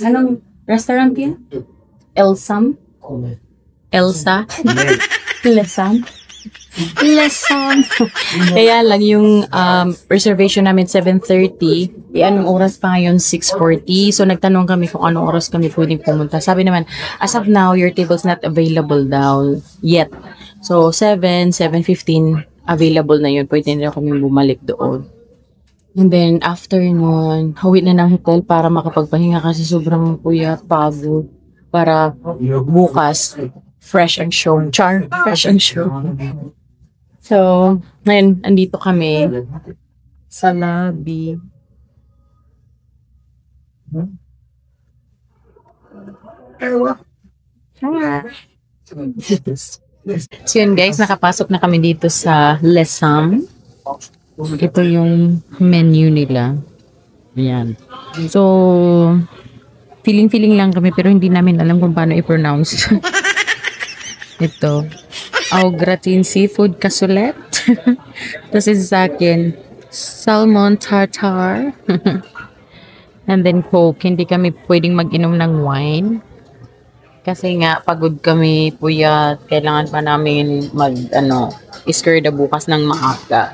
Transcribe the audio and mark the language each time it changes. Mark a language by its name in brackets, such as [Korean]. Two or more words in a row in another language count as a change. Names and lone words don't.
[Filipino] Anong restaurant yan? Elsam? Elsa? Lesam? Lesson. Kaya lang yung reservation namin 7:30. Anong oras pa ngayon? 6:40. So nagtanong kami kung anong oras kami pwedeng pumunta. Sabi naman, [English] as of now, your table's not available daw yet. [Filipino] So 7:15 available na yun. Pwede na kami bumalik doon. [English] And then after [Filipino] nun, hawi na ng hotel para makapagpahinga kasi sobrang puyat, pagod. Para bukas, [English] fresh and show. Fresh and show. [Filipino] So, ngayon, andito kami sa lobby. So yun guys, nakapasok na kami dito sa Lesam. Ito yung menu nila. Ayan. So, feeling lang kami pero hindi namin alam kung paano i-pronounce. Ito. [French] Au gratin seafood cassoulet. [Filipino] Tapos sa akin, salmon tartar. [English] And then Coke. [Filipino] Hindi kami pwedeng mag-inom ng wine. Kasi nga, pagod kami, puyat. Kailangan pa namin iskerda bukas ng maaga.